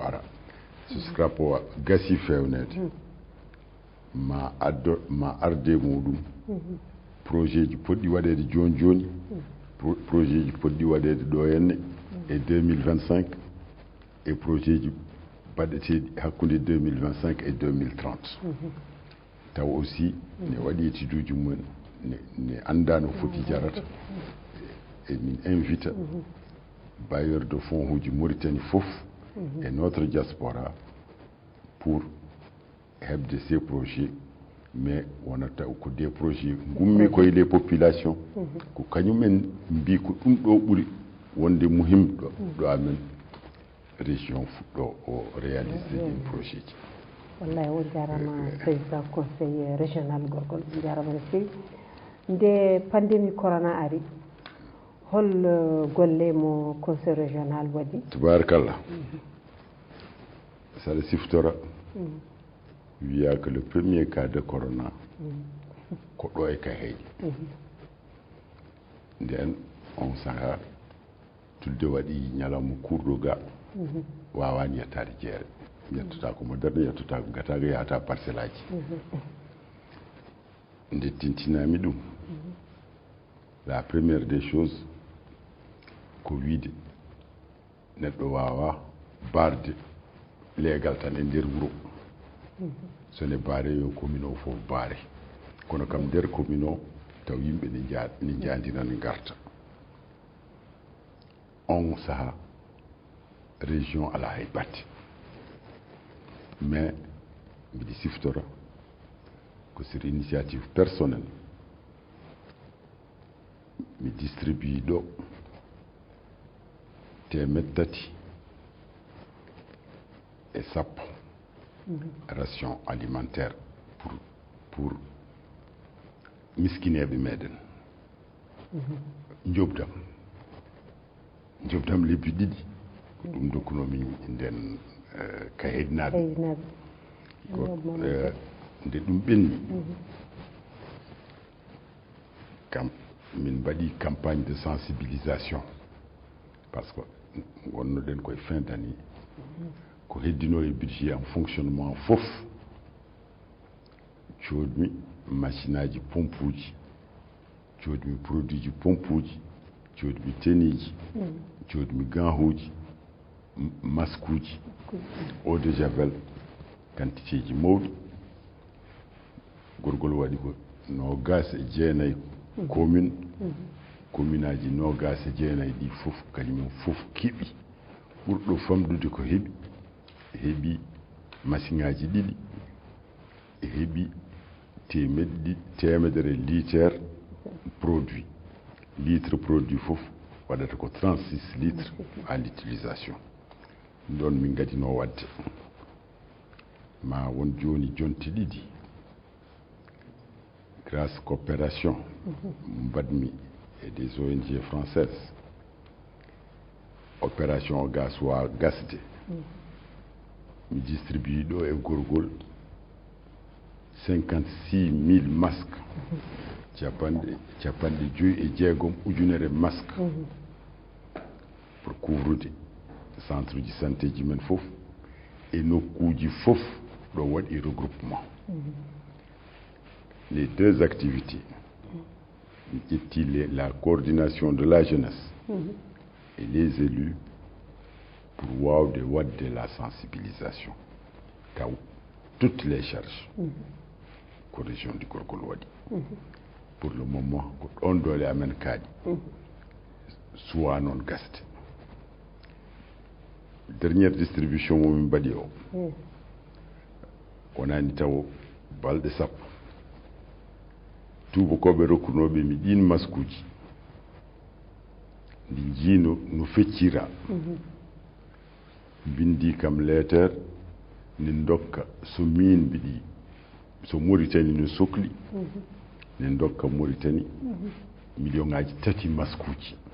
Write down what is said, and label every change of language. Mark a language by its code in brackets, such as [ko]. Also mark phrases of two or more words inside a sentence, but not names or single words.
[ff] ara so scrap o gasi fewnede ma arde muɗum projet ji poɗɗi waɗede joni joni projet ji poɗɗi waɗede ɗo henne e 2025 e projet ji baɗeteɗi hakkude 2025 et 2030 taw aussi ne waɗi étude uji mumen ne anda no foti jarata e min invita [fr] bailleur de fonds [ff] uji Mauritanie fof [fr] et notre diaspora pour [ff] hebde [fr] ces projets mais [ff] wonata ko [fr] des projets [ff] gummi koye [fr] les populations [ff] ko kañumen mbi ko ɗum ɗo ɓuri wonde muhimɗo ɗo amen région fuɗɗo o réalisé ɗin projet ji wallahi on jarama [fr] président conseil régional [ff] gorgol on jarama no fewi nde pandémie corona ari hol golle mo conseil régional waɗi tabarakallah saɗa siftora wiya [fr] que le premier cas de corona [ff] ko ɗo e Kahéji nden on saaha tulde waɗi ñalawma kurɗo ga wawani yettade jeere yettota ko moderne yettota ko gataga yahata parcelle aji nde tintinami ɗum [fr] la première des choses [ff] ko wiide neɗɗo wawa barde leegal tan e nder wuro sone baare yo commune o fof baare kono kam nder commune o taw yimɓe ne jaadiran garta on saaha région ala hay batte mais mbiɗi siftora ko [fr] sur initiative personnelle [ff] mi distribue ɗo 330 [fr] ration alimentaire pour [ff] miskineɓe meɗen jobdam lebbi ɗiɗi ko ɗum dokkunomi nden Kahédinaɓe nde ɗum ɓenni kam min mbaɗi [fr] campagne de sensibilisation par ce que [ff] gonnoɗen koye [fr] fin d' année [ff] ko heddino e [fr] budget en fonctionnement [ff] fof coodmi machine aji pompe uji coodmi produit ji pompe uji coodmi teniji coodmi gant uji masque uji [fr] eau de javel quantité [ff] ji mawɗi gorgol waɗi ko 29 commune aji 29 ɗi fof kañumen fof keeɓi ɓurɗo famdude ko heeɓi machine aji ɗiɗi heeɓi temedere litre produit fof waɗata ko 36 [fr] litres à l'utilisation [ff] ɗon min gadino wadde ma won joni jonte ɗiɗi [fr] grâce coopération [ff] mbaɗmi [fr] et des ONG françaises opération [ff] gasoil gasde mi distribue ɗo e gorgol 56 000 masques capanɗe 5 ujunere [fr] masque pour [ff] couvrude centre ji santé ji men fof e nokkuji fof ɗo waɗi regroupement [fr] les deux activités [ff] ƴetti [fr] la coordination de la jeunesse et les élus pour [ff] wawde wadde [fr] la sensibilisation [ff] taw [fr] toutes les charges [ff] ko [fr] région du gorgol [ff] waɗi [fr] pour le moment [ff] ko ɗon doole amen kaaɗi suwa noon gasde [fr] dernière distribution [ff] momin mbaɗi o wonani taw balɗe sappo tubakoɓe rokkunoɓe mi ɗin masque uji ndi jiino no feccira bindi kam lettere ni dokka so min mbiɗi so Mauritanie no sohli ni dokka Mauritanie million ngaji 3 masque uji